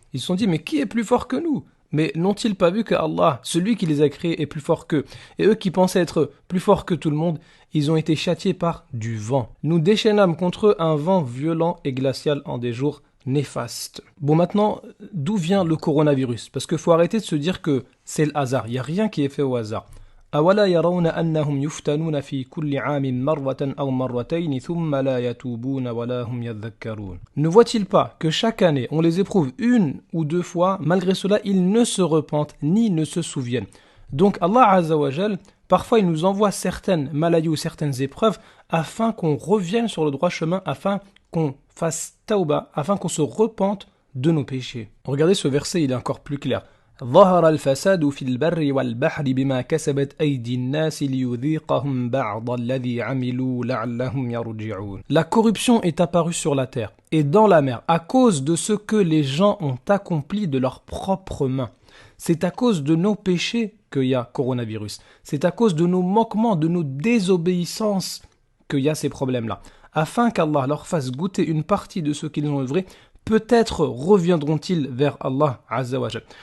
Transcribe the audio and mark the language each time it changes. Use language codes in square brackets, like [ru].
[fr] Ils se sont dit, mais qui est plus fort que nous? Mais n'ont-ils pas vu que Allah, celui qui les a créés, est plus fort qu'eux? Et eux qui pensaient être plus forts que tout le monde, ils ont été châtiés par du vent. Nous déchaînâmes contre eux un vent violent et glacial en des jours néfastes. Bon, maintenant, d'où vient le coronavirus? Parce qu'il faut arrêter de se dire que c'est le hasard. Il n'y a rien qui est fait au hasard. [ar] أولا يرون أنهم يفتنون في كل عام مرة أو مرتين ثم لا يتوبون ولا هم يذكرون. [fr] Ne voit-il pas que chaque année on les éprouve une ou deux fois, malgré cela ils ne se repentent ni ne se souviennent. Donc Allah Azza wa Jal, parfois il nous envoie certaines maladies ou certaines épreuves afin qu'on revienne sur le droit chemin, afin qu'on fasse tauba, afin qu'on se repente de nos péchés. Regardez ce verset, il est encore plus clair. [ar] ظهر الفساد في البر والبحر بما كسبت أيدي الناس ليذيقهم بعض الذي عملوا لعلهم يرجعون. [fr] La corruption est apparue sur la terre et dans la mer à cause de ce que les gens ont accompli de leurs propres mains. C'est à cause de nos péchés qu'il y a coronavirus. C'est à cause de nos manquements, de nos désobéissances qu'il y a ces problèmes-là. Afin qu'Allah leur fasse goûter une partie de ce qu'ils ont œuvré, peut-être reviendront-ils vers Allah Azza wa Jal.